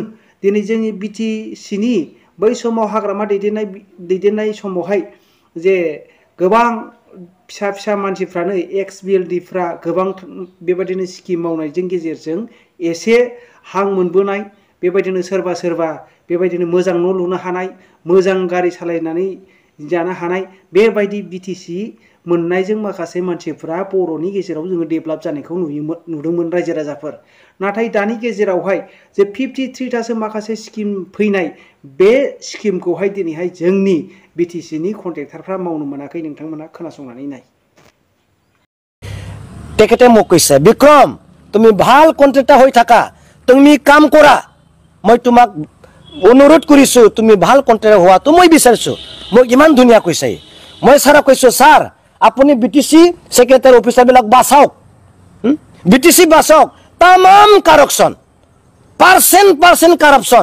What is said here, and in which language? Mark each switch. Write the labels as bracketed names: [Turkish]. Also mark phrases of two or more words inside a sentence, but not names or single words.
[Bodo] दिनै जोंनि बिटिसिनि बै समाव हाग्रामा दैदेननाय समावहाय जे गोबां फिसा फिसा मानसिफ्रानो एक्स बिएलडिफ्रा गोबां बेबायदिनो स्किम मावनायजों गेजेरजों एसे हां मोनबोनाय, बेबायदिनो सोरबा सोरबा बेबायदिनो मोजां न' लुनो हानाय, मोजां गारि सालायनानै जानो हानाय बेबायदि बिटिसि मोननायजों माखासे मानसिफ्रा बर'नि गेजेराव जोङो डेभेलप जानायखौ नुदोंमोन रायजो राजाफोर। नाथाय दानि गेजेरावहाय जे 53थासो माखासे स्किम फैनाय बे स्किमखौहाय दिनैहाय जोंनि बिटिसिनि कन्ट्रेक्टरफ्रा मावनो मोनाखै। नोंथांमोना खोनासंनानै नाय। [Assamese] তেখেতে মোক কৈছে বিক্ৰম তুমি ভাল কন্ট্ৰেক্টৰ হৈ থাকা, তুমি কাম কৰা, মই তোমাক অনুৰোধ কৰিছোঁ তুমি ভাল কন্ট্ৰেক্টৰ হোৱাটো মই বিচাৰিছোঁ। মোক ইমান ধুনীয়া কৈছে। মই ছাৰক কৈছোঁ ছাৰ আপুনি বিটিচি ছেক্ৰেটাৰী অফিচাৰবিলাক বাচাওক, বিটিচি বাচাওক, তামাম কাৰপশ্যন, পাৰ্চেণ্ট কাৰপশ্যন।